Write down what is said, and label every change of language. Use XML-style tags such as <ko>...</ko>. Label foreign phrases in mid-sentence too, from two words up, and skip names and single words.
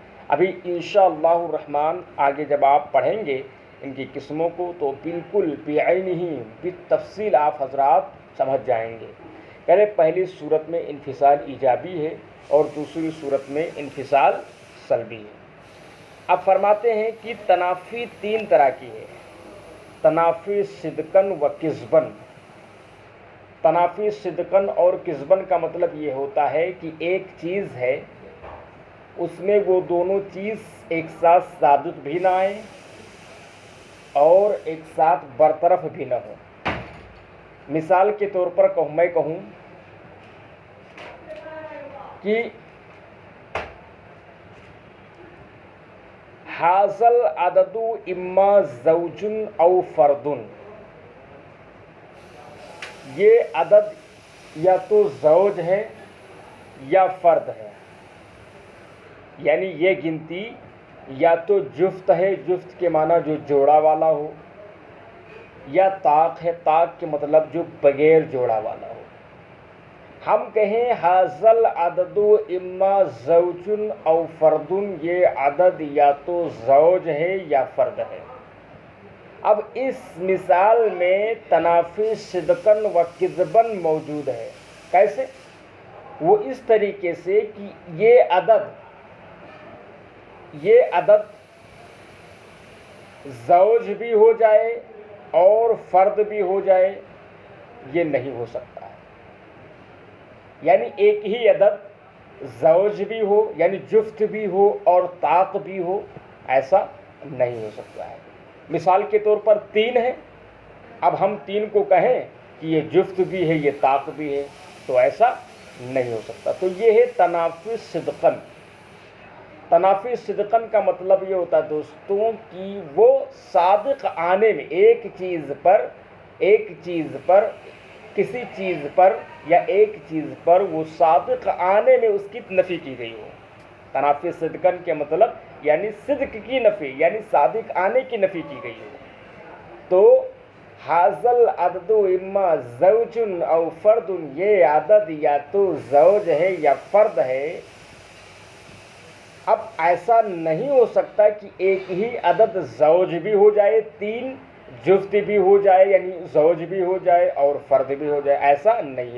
<ur>ابھی انشاءاللہ الرحمن آگے جب آپ پڑھیں گے ان کی قسموں کو تو بالکل بعینہ بالتفصیل آپ حضرات سمجھ جائیں گے۔ یعنی پہلی صورت میں انفصال ایجابی ہے اور دوسری صورت میں انفصال سلبی ہے۔ اب فرماتے ہیں کہ تنافی تین طرح کی ہے، تنافی صدقاً و کذباً۔ تنافی صدقاً اور کذباً کا مطلب یہ ہوتا ہے کہ ایک چیز ہے، اس میں وہ دونوں چیز ایک ساتھ صادق بھی نہ آئیں اور ایک ساتھ برطرف بھی نہ ہوں۔ مثال کے طور پر میں کہوں کہ</ur> <ar>حاصل عدد اما زوج او فردن،</ar> <ur>یہ عدد یا تو زوج ہے یا فرد ہے، یعنی یہ گنتی یا تو جفت ہے، جفت کے معنی جو جوڑا والا ہو، یا طاق ہے، طاق کے مطلب جو بغیر جوڑا والا ہو۔ ہم کہیں</ur> <ar>حاصل عدد اما زوج او فردن،</ar> <ur>یہ عدد یا تو زوج ہے یا فرد ہے۔ اب اس مثال میں تنافی صدقاً و کذباً موجود ہے۔ کیسے؟ وہ اس طریقے سے کہ یہ عدد زوج بھی ہو جائے اور فرد بھی ہو جائے، یہ نہیں ہو سکتا ہے۔ یعنی ایک ہی عدد زوج بھی ہو یعنی جفت بھی ہو اور طاق بھی ہو، ایسا نہیں ہو سکتا ہے۔ مثال کے طور پر تین ہے، اب ہم تین کو کہیں کہ یہ جفت بھی ہے یہ طاق بھی ہے تو ایسا نہیں ہو سکتا۔ تو یہ ہے تنافی صدقاً۔ تنافی صدقاً کا مطلب یہ ہوتا ہے دوستوں کہ وہ صادق آنے میں ایک چیز پر کسی چیز پر یا ایک چیز پر وہ صادق آنے میں اس کی نفی کی گئی ہو۔ تنافی صدقاً کے مطلب یعنی صدق کی نفی، یعنی صادق آنے کی نفی کی گئی ہو۔</ur> <ar>تو حاصل عدد اما زوج او فرد،</ar> <ur>یہ عدد یا تو زوج ہے یا فرد ہے۔ اب ایسا نہیں ہو سکتا کہ ایک ہی عدد زوج بھی ہو جائے، تین جفت بھی ہو جائے یعنی زوج بھی ہو جائے اور فرد بھی ہو جائے، ایسا نہیں ہے۔</ur>